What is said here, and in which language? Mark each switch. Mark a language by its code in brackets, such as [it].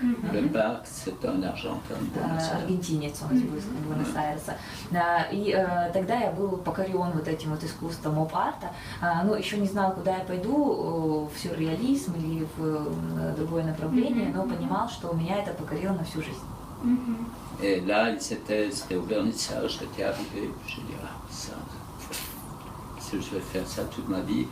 [fr] Leparc, c'est un Argentin. [ru] Аргентинец, он из Буэнос-Айреса. И тогда я был покорен вот этим вот искусством оп-арта, но еще не знал, куда я пойду, в сюрреализм или в другое направление, но понимал, что меня это покорило на всю жизнь. [fr] Et là, c'était au vernissage, j'étais arrivé, je dis, ça, je vais faire ça toute ma vie.